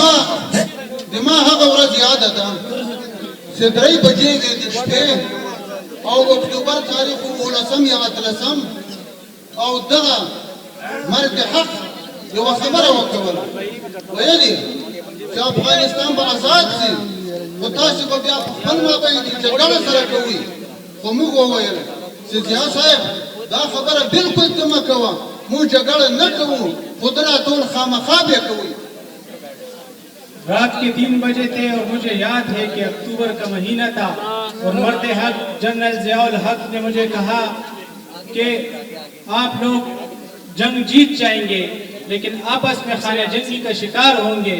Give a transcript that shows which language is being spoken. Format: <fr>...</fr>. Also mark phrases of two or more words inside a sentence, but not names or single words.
<ps>دما هغه ورځ یاد ده چې 3 بجې د شپې او اکتوبر تاریخ ولسم یا اتلسم او دغه مرګ حق یو خبره وکړه ویلي چې افغانستان به آزاد شي او تاسو به بیا په خپل مابین کې جګړه سره کوي خو موږ وویل چې ضیاء صاحب دا خبره بالکل ته مه کوه موږ جګړه نه کوو قدرت ټول خامخا به کوي.</ps> <ur>رات کے 3 بجے تھے اور مجھے یاد ہے کہ اکتوبر کا مہینہ تھا اور مرد حق جنرل ضیاء الحق نے مجھے کہا کہ آپ لوگ جنگ جیت جائیں گے لیکن آپس میں خانہ جنگی کا شکار ہوں گے.</ur>